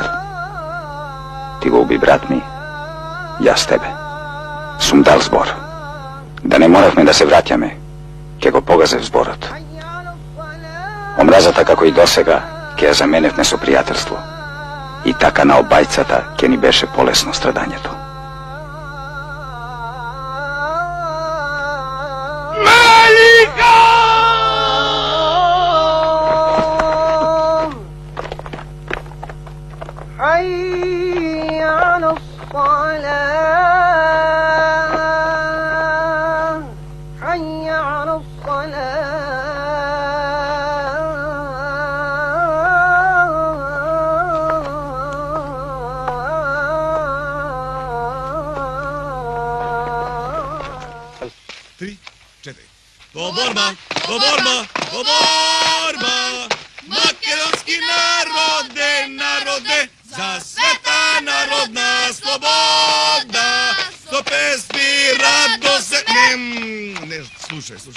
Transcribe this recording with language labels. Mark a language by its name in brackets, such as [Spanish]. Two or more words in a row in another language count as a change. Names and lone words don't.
[Macedonian] Ти го уби брат ми, јас тебе. Сум дал збор. Да не моравме да се враќаме, ќе го погазев зборот. Омразата како и досега ке за мене внесо пријателство. И така на обајцата ке ни беше полесно страдањето. [Arabic] حي على الصلاة حي على الصلاة [Macedonian] 3, 4. До борба! До борба! До борба! Македонски народе, народе, за света народна слобода, сто песми радо се... Не, слушај.